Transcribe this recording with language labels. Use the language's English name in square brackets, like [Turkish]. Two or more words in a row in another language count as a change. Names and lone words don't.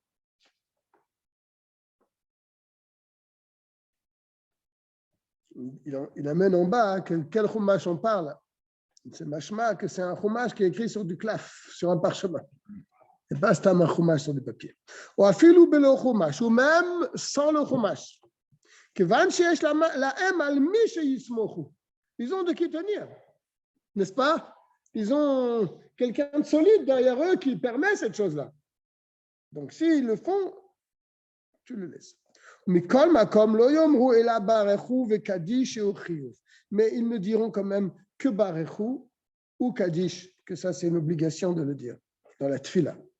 [French] Il amène en bas quel chumash on parle. C'est mashma que c'est un chumash qui est écrit sur du claf, sur un parchemin. Et pas c'est un chumash sur du papier. Ou [Hebrew] אפילו בלא חומש, [French] ou même sans le chumash. [Hebrew] כיון שיש להם על מי שיסמוכו. [French] Ils ont de qui tenir, n'est-ce pas? Ils ont quelqu'un de solide derrière eux qui permet cette chose-là. Donc s'ils le font, tu le laisses. Mais ils ne diront quand même que Barechu ou Kaddish, que ça c'est une obligation de le dire dans la Tfila.